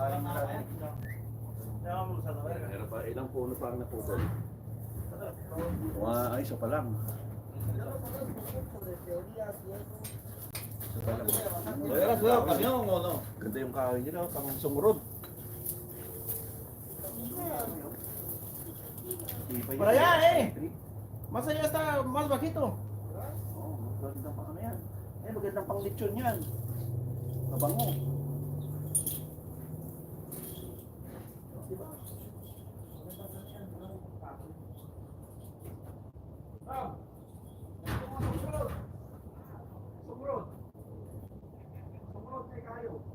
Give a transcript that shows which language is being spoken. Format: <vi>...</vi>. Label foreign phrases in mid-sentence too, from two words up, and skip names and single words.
<tl>Meron pa, ilang puno pa ang naputol? Ay, isa pa lang. Isa pa lang.</tl> <es>Era suyo, camión o no?</es> <tl>Ganda yung kahoy nila, pang sumurod.</tl> <es>Por allá, Más allá está más bajito.</es> <tl>Oo, magandang pang ano yan. Magandang pang lechon yan. Mabango. Diba? Sumurod na kayo.</tl>